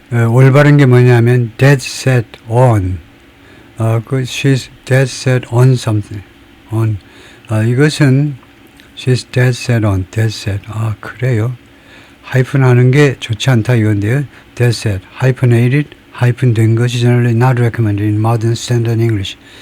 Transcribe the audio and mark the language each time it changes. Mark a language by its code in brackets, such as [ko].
[ko] 올바른 게 뭐냐면 [en] dead set on. she's dead set on something. on. [ko] 이것은 [en] she's dead set on. dead set. 그래요. [ko] 하이픈 하는 게 좋지 않다 이건데요. [en] dead set. hyphenated. [ko] 하이픈 된 것이 [en] generally not recommended in modern standard English.